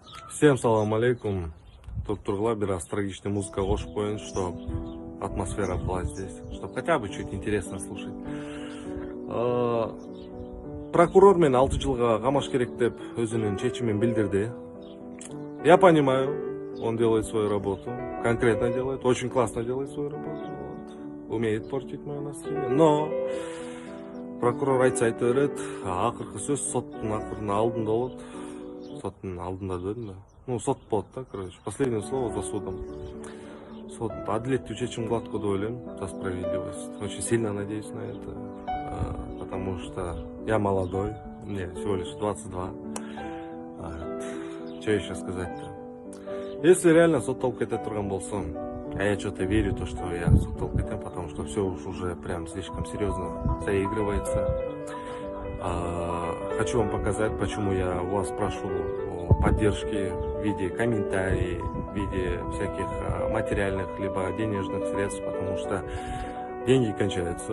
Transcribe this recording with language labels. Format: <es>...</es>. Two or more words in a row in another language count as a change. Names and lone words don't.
<ru>Всем</ru> <ar>سلام عليكم.</ar> <ru>Тут Тургла biraz трагичная музыка</ru> <kk>қосып қояйын,</kk> <ru>чтоб атмосфера была здесь, чтоб хотя бы чуть интересно слушать.</ru> <kk>Прокурор мен 6 жылға қамаш керек деп өзінің шешімін білдірді.</kk> <ru>Я понимаю, он делает свою работу, конкретно делает, очень классно делает свою работу, вот. Умеет портить мое настроение, но</ru> <kk>прокурор айтса айта береді, ақырғы сөз соттың ақырын алдында болады. Соттың алдында дедім да. Ну, сот болады да, короче.</kk> <ru>Последнее слово за судом.</ru> <kk>Сот әділетті шешім қылады деп ойлаймын,</kk> <ru>за справедливость. Очень сильно надеюсь на это, потому что я молодой, мне всего лишь 22. Что еще сказать-то? Если реально</ru> <kk>сотталып кете тұрған болсам,</kk> <ru>а я что-то верю, то, что я</ru> <kk>сотталып кетем,</kk> <ru>потому что все уже прям слишком серьезно заигрывается. Хочу вам показать, почему я у вас спрашивал о поддержке в виде комментариев, в виде всяких материальных либо денежных средств, потому что деньги кончаются.</ru>